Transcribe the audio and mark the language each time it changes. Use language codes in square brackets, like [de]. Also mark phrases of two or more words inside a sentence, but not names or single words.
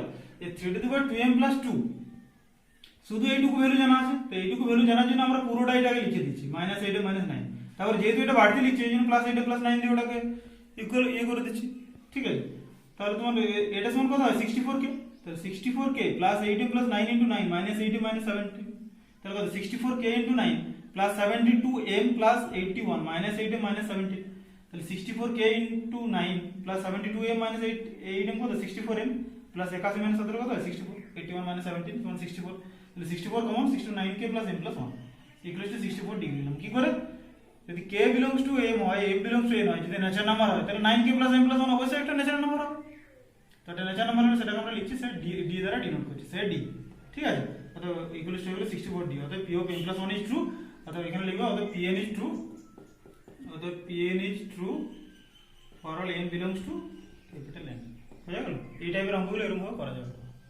[bn] এই 3 [en] to the power 2m plus 2 [bn] শুধু এইটুকু ভ্যালু জানা আছে, তো এইটুকু ভ্যালু জানার জন্য আমরা পুরোটা এটাকে লিখে দিচ্ছি [en] minus 8m minus 9, [bn] তারপর যেহেতু এটা বাড়তি লিখছি এই জন্য [en] plus 8m plus 9 [bn] দিয়ে ওটাকে ইকুয়াল করে দিচ্ছি, ঠিক আছে। তাহলে তোমার এটা সমান কত হয় 64k, তাহলে [en] 64k plus 8m plus 9 into 9 minus 8m minus 17, [bn] তাহলে কত [en] 64k into 9 plus 72m plus 81 minus 8m minus 17, [bn] তাহলে [en] 64k into 9 plus 72m minus 8m [bn] কত [en] 64m plus 81 minus 17 [bn] কত হয় 64, [en] 81 minus 17 [bn] সমান 64, তাহলে 64 কমন [en] 69k plus m plus 1 equals to 64 [bn] ডিগ্রি নিলাম। কি করে যদি [en] k belongs to m [bn] হয় [en] m belongs to n [bn] হয়, যদি [en] natural number [bn] হয় তাহলে [en] 9k plus m plus 1 [bn] অবশ্যই একটা [en] natural number [bn] হবে। তো এটা [en] natural number [bn] হলে সেটাকে আমরা লিখছি স্যার d দ্বারা ডিনোট করছি স্যার d, ঠিক আছে। অতএব [en] equals to [bn] হলো 64d, অতএব [en] p of m plus 1 is true, [bn] অতএব এখানে লিখব অতএব [en] pn is true, অতএব pn is true for all n belongs to capital N, [bn] বুঝা গেল। এই টাইপের অঙ্কগুলো এরকম ভাবে করা যাবে।